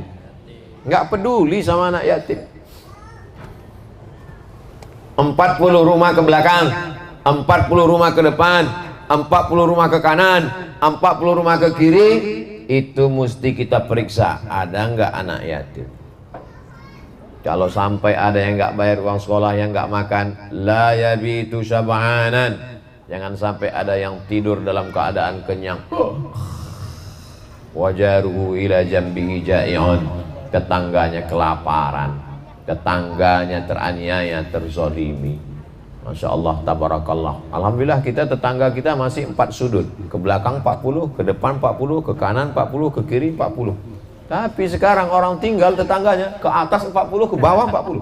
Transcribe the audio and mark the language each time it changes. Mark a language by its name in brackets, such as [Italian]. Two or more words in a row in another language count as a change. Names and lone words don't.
[Indonesian] Enggak peduli sama anak yatim. 40 rumah ke belakang, 40 rumah ke depan, 40 rumah ke kanan, 40 rumah ke kiri, itu mesti kita periksa ada enggak anak yatim. Kalau sampai ada yang enggak bayar uang sekolah, yang enggak makan, [Arabic] لا يبيت شبعان, [Indonesian] jangan sampai ada yang tidur dalam keadaan kenyang. [Arabic] وجاره إلى جنبه جائع, [Indonesian] tetangganya kelaparan, tetangganya teraniaya, terzalimi. [Arabic] ما شاء الله تبارك الله. [Indonesian] Alhamdulillah kita tetangga kita masih 4 sudut. Ke belakang 40, ke depan 40, ke kanan 40, ke kiri 40. Tapi sekarang orang tinggal tetangganya ke atas 40, ke bawah 40.